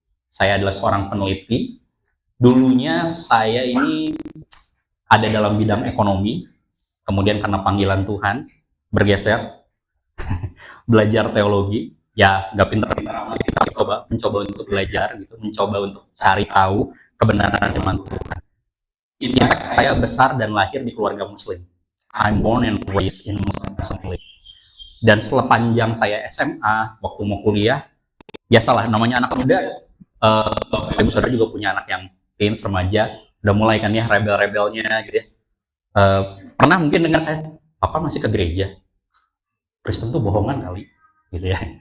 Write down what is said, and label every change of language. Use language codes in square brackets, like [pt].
[id] Saya adalah seorang peneliti. Dulunya saya ini ada dalam bidang ekonomi, kemudian karena panggilan Tuhan bergeser belajar teologi. Ya nggak pintar-pintar amat, mencoba untuk belajar gitu, mencoba untuk cari tahu kebenaran firman Tuhan. Intinya saya besar dan lahir di keluarga Muslim. [en] I'm born and raised in Muslim family. [id] Dan setelah panjang saya SMA, waktu mau kuliah, biasalah namanya anak muda, Bapak Ibu Saudara juga punya anak yang teens, remaja, udah mulai kan ya rebel-rebelnya gitu ya. Pernah mungkin dengar Papa masih ke gereja, Kristen tuh bohongan kali, gitu ya.